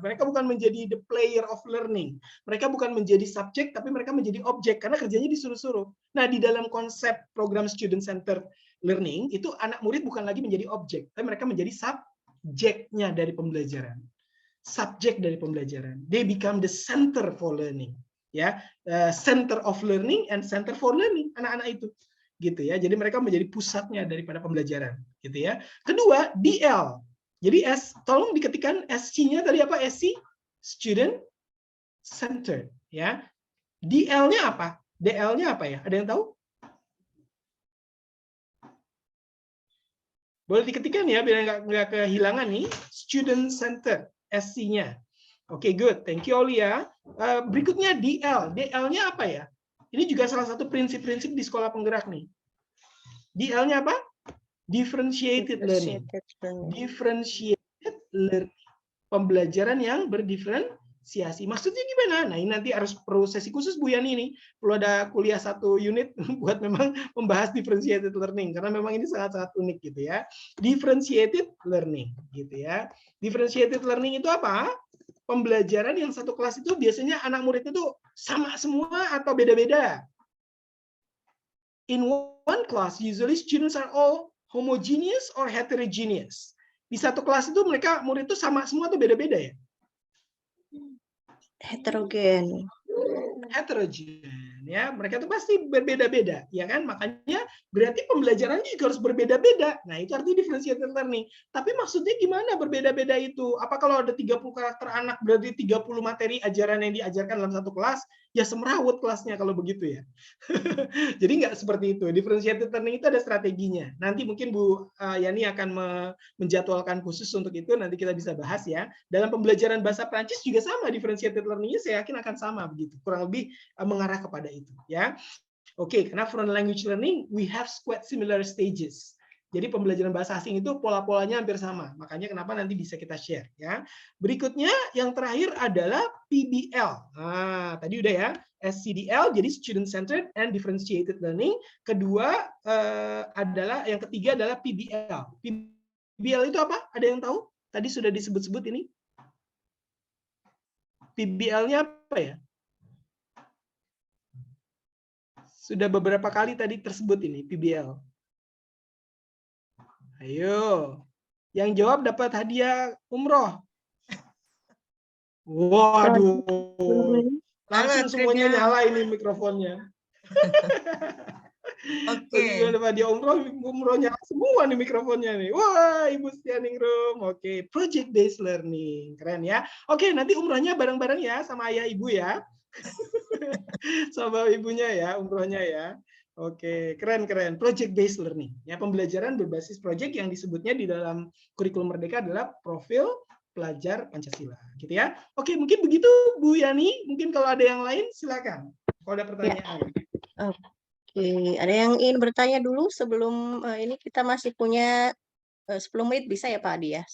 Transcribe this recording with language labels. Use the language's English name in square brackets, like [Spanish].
[Indonesian] Mereka bukan menjadi [English] the player of learning. [Indonesian] Mereka bukan menjadi subjek, tapi mereka menjadi objek karena kerjanya disuruh-suruh. Nah, di dalam konsep program student center learning itu anak murid bukan lagi menjadi objek, tapi mereka menjadi subjeknya dari pembelajaran. Subjek dari pembelajaran. [English] They become the center for learning. [Indonesian] Ya, [English] center of learning and center for learning, [Indonesian] anak-anak itu. Gitu ya. Jadi mereka menjadi pusatnya daripada pembelajaran, gitu ya. Kedua, DL. Jadi tolong diketikkan SC-nya tadi apa? SC, student centered, ya. DL-nya apa? DL-nya apa ya? Ada yang tahu? Boleh diketikkan ya biar nggak kehilangan nih. Student centered. SC-nya. [English] Oke, good. Thank you, Aulia. [Indonesian] Berikutnya DL. DL-nya apa ya? Ini juga salah satu prinsip-prinsip di sekolah penggerak nih. DL-nya apa? [English] Differentiated learning. Differentiated learning. [Indonesian] Pembelajaran yang berdiferensiasi. Maksudnya gimana? Nah, ini nanti harus perlu sesi khusus Bu Yani ini. Perlu ada kuliah 1 unit buat memang membahas differentiated learning. Karena memang ini sangat-sangat unik gitu ya. Differentiated learning gitu ya. Differentiated learning itu apa? Pembelajaran yang satu kelas itu biasanya anak murid itu sama semua atau beda-beda. [English] In one class, usually students are all homogeneous or heterogeneous. [Indonesian] Di satu kelas itu mereka murid itu sama semua atau beda-beda ya? Heterogen. Heterogen ya, mereka itu pasti berbeda-beda ya kan, makanya berarti pembelajarannya juga harus berbeda-beda. Nah, itu artinya differentiated learning. Tapi maksudnya gimana berbeda-beda itu? Apa kalau ada 30 karakter anak berarti 30 materi ajaran yang diajarkan dalam satu kelas? Ya semrawut kelasnya kalau begitu ya. Jadi nggak seperti itu. Differentiated learning itu ada strateginya. Nanti mungkin Bu Yani akan menjadwalkan khusus untuk itu, nanti kita bisa bahas ya. Dalam pembelajaran bahasa Prancis juga sama, differentiated learning-nya saya yakin akan sama begitu. Kurang lebih mengarah kepada itu ya. Oke, karena [English] for language learning we have quite similar stages. [Indonesian] Jadi pembelajaran bahasa asing itu pola-polanya hampir sama. Makanya kenapa nanti bisa kita share ya. Berikutnya yang terakhir adalah PBL. Nah, tadi udah ya. [English] SCDL jadi student centered and differentiated learning. [Indonesian] Kedua adalah yang ketiga adalah PBL. PBL itu apa? Ada yang tahu? Tadi sudah disebut-sebut ini. PBL-nya apa ya? Sudah beberapa kali tadi tersebut ini PBL. Ayo, yang jawab dapat hadiah umroh. Waduh, langsung semuanya nyala ini mikrofonnya. Oke. Dapat hadiah umroh nyala semua nih mikrofonnya nih. Wah, Ibu Stianingrum. Oke, project based learning, keren ya. Oke, nanti umrohnya bareng-bareng ya sama ayah ibu ya. Sama ibunya ya, umrohnya ya. Oke, keren-keren. Project based learning. Ya, pembelajaran berbasis project yang disebutnya di dalam kurikulum Merdeka adalah profil pelajar Pancasila, gitu ya. Oke, mungkin begitu Bu Yani. Mungkin kalau ada yang lain silakan. Kalau ada pertanyaan. Ya. Oke, ada yang ingin bertanya dulu sebelum ini kita masih punya 10 menit bisa ya Pak Adi ya?